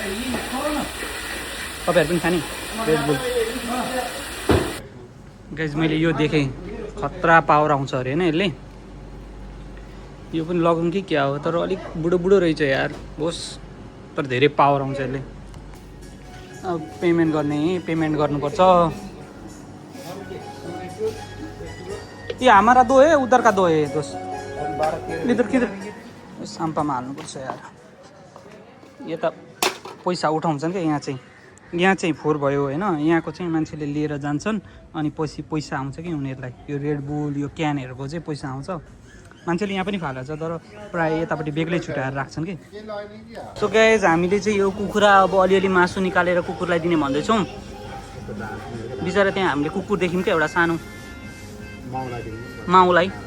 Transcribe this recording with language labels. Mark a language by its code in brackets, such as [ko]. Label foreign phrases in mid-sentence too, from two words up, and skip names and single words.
[ne] तपाईँहरू पनि खाने रेड बुल गाइज मैले यो देखेँ खतरा पावर आउँछ अरे होइन यसले यो पनि लगाउँ कि क्या हो तर अलिक बुढो बुढो रहेछ यार होस् तर धेरै पावर आउँछ यसले अब पेमेन्ट गर्नुपर्छ [hi] ये हमारा दो है उधर का दो है दोस्त इधर किधर [ne] साम्पामा हाल्नुपर्छ यार यता पैसा उठाउँछन् क्या यहाँ चाहिँ फोहोर भयो होइन यहाँको चाहिँ मान्छेले लिएर जान्छन् अनि पछि पैसा आउँछ कि उनीहरूलाई यो रेड बुल यो क्यानहरूको चाहिँ पैसा आउँछ मान्छेले यहाँ पनि फाल्छ तर प्रायः यतापट्टि बेग्लै छुट्याएर राख्छन् कि [en] so guys [ne] हामीले चाहिँ यो कुखुरा अब अलिअलि मासु निकालेर कुकुरलाई दिने भन्दैछौँ बिचरा त्यहाँ हामीले कुकुर देख्यौँ क्या एउटा सानो माउलाई